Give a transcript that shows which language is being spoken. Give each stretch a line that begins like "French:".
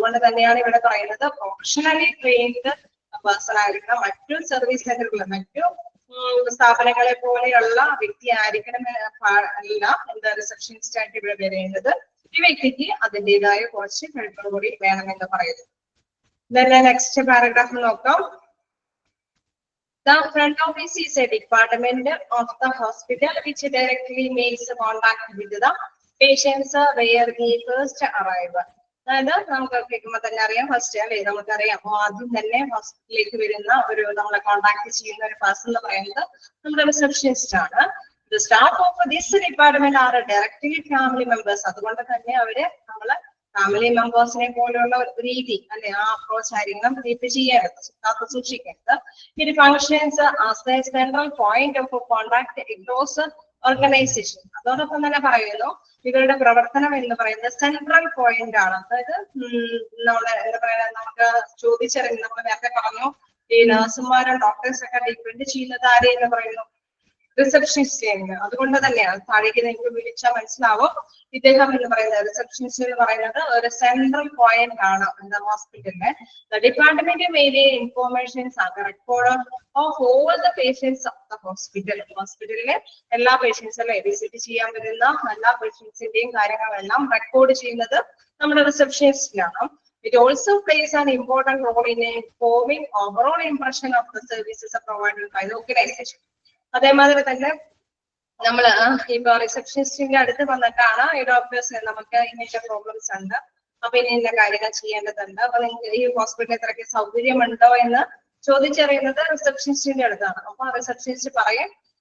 Malayalam: അതുകൊണ്ട് തന്നെയാണ് ഇവിടെ പറയുന്നത് പ്രൊഫഷണലി ട്രെയിൻഡ് പേഴ്സൺ ആയിരിക്കണം. മറ്റു സർവീസ് സെന്ററുകൾ, മറ്റു സ്ഥാപനങ്ങളെ പോലെയുള്ള വ്യക്തി ആയിരിക്കണം അല്ല എന്താ റിസപ്ഷനിസ്റ്റ് ആയിട്ട് ഇവിടെ വരേണ്ടത്. ഈ വ്യക്തിക്ക് അതിൻ്റെതായ കുറച്ച് കഴിവുകൾ കൂടി വേണമെന്ന് പറയുന്നു. നെക്സ്റ്റ് പാരഗ്രാഫ് നോക്കാം.
English: The front office is a department of the hospital which directly makes contact with the patients where they first arrive.
Malayalam: അതായത് നമുക്ക് കേൾക്കുമ്പോൾ തന്നെ അറിയാം, ഫസ്റ്റ് അല്ലെ നമുക്കറിയാം ആദ്യം തന്നെ ഹോസ്പിറ്റലിലേക്ക് വരുന്ന ഒരു നമ്മളെ കോൺടാക്ട് ചെയ്യുന്ന ഒരു പേഴ്സൺ എന്ന് പറയുന്നത് നമ്മുടെ റിസപ്ഷനിസ്റ്റ് ആണ്.
English: The staff of this department are directly family members.
Malayalam: അതുകൊണ്ട് തന്നെ അവര് നമ്മളെ ഫാമിലി മെമ്പേഴ്സിനെ പോലെയുള്ള രീതി അല്ലെ ആ അപ്രോച്ച് ആയിരിക്കണം കീപ്പ് ചെയ്യേണ്ടത്, കാത്തു സൂക്ഷിക്കേണ്ടത്.
English: ഇത് functions as a central point of contact across organisation.
Malayalam: അതോടൊപ്പം തന്നെ പറയുന്നു ഇവരുടെ പ്രവർത്തനം എന്ന് പറയുന്നത് സെൻട്രൽ പോയിന്റ് ആണ്. അതായത് നമ്മളെ എന്താ പറയുക നമുക്ക് ചോദിച്ചറിഞ്ഞ് നമ്മൾ നേരത്തെ പറഞ്ഞു ഈ നഴ്സുമാരും ഡോക്ടേഴ്സ് ഒക്കെ ഡിപ്പെൻഡ് ചെയ്യുന്നത് ആരെയെന്ന് പറയുന്നു റിസപ്ഷനിസ്റ്റ് ചെയ്യുന്നത്. അതുകൊണ്ട് തന്നെയാണ് താഴേക്ക് നിങ്ങൾക്ക് വിളിച്ചാൽ മനസ്സിലാവും ഇദ്ദേഹം എന്ന് പറയുന്നത് റിസപ്ഷനിസ്റ്റ് എന്ന് പറയുന്നത് ഒരു സെൻട്രൽ പോയിന്റ് ആണ് എന്താ ഹോസ്പിറ്റലിലെ.
English: Department mainly informations ആണ് record of all the patients of the hospital.
Malayalam: ഹോസ്പിറ്റലിലെ എല്ലാ പേഷ്യൻസിലെ വിസിറ്റ് ചെയ്യാൻ വരുന്ന എല്ലാ പേഷ്യൻസിന്റെയും കാര്യങ്ങളെല്ലാം റെക്കോർഡ് ചെയ്യുന്നത് നമ്മുടെ റിസപ്ഷനിസ്റ്റിലാണ്.
English: It also plays an important role in forming overall impression of the services provided by the organization.
Malayalam: അതേമാതിരി തന്നെ നമ്മള് ഇപ്പൊ റിസപ്ഷനിസ്റ്റിന്റെ അടുത്ത് വന്നിട്ടാണ് ഈ ഡോക്ടേഴ്സ് നമുക്ക് ഇങ്ങനത്തെ പ്രോബ്ലംസ് ഉണ്ട്, അപ്പൊ ഇന്ന കാര്യങ്ങൾ ചെയ്യേണ്ടതുണ്ട്, അപ്പൊ നിങ്ങൾക്ക് ഈ ഹോസ്പിറ്റലിൽ ഇത്രയ്ക്ക് സൗകര്യമുണ്ടോ എന്ന് ചോദിച്ചറിയുന്നത് റിസപ്ഷനിസ്റ്റിന്റെ അടുത്താണ്. അപ്പൊ റിസപ്ഷനിസ്റ്റ് പറയും